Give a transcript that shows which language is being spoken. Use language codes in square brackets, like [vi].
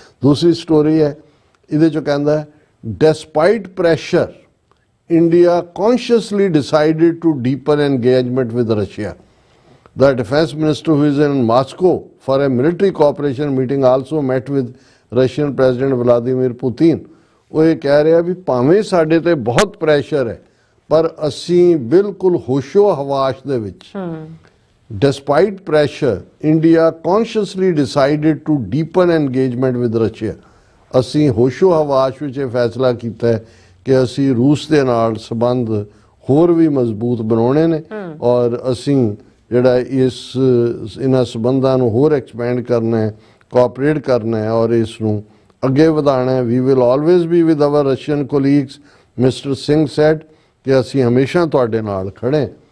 [pa] ਦੂਸਰੀ ਸਟੋਰੀ ਹੈ ਇਹਦੇ 'ਚੋਂ ਕਹਿੰਦਾ, [en] Despite pressure India consciously decided to deepen engagement with Russia. The defense minister, who is in Moscow for a military cooperation meeting, also met with Russian President Vladimir Putin. [pa] ਉਹ ਇਹ ਕਹਿ ਰਿਹਾ ਵੀ ਭਾਵੇਂ ਸਾਡੇ ਤੇ ਬਹੁਤ ਪ੍ਰੈਸ਼ਰ ਹੈ ਪਰ ਅਸੀਂ ਬਿਲਕੁਲ ਹੋਸ਼ੋ ਹਵਾਸ਼ ਦੇ ਵਿੱਚ, [en] despite pressure, India consciously decided to deepen engagement with Russia. [pa] ਅਸੀਂ ਹੋਸ਼ੋ ਹਵਾਸ਼ ਵਿੱਚ ਇਹ ਫੈਸਲਾ ਕੀਤਾ ਹੈ ਕਿ ਅਸੀਂ ਰੂਸ ਦੇ ਨਾਲ ਸੰਬੰਧ ਹੋਰ ਵੀ ਮਜ਼ਬੂਤ ਬਣਾਉਣੇ ਨੇ ਔਰ ਅਸੀਂ ਜਿਹੜਾ ਇਹਨਾਂ ਸੰਬੰਧਾਂ ਨੂੰ ਹੋਰ ਐਕਸਪੈਂਡ ਕਰਨਾ ਹੈ, ਕੋਆਪਰੇਟ ਕਰਨਾ ਹੈ ਔਰ ਇਸ ਨੂੰ ਅੱਗੇ ਵਧਾਉਣਾ ਹੈ। [en] we will always be with our Russian colleagues, [pa] mister Singh sad, ਕਿ ਅਸੀਂ ਹਮੇਸ਼ਾ ਤੁਹਾਡੇ ਨਾਲ ਖੜੇ।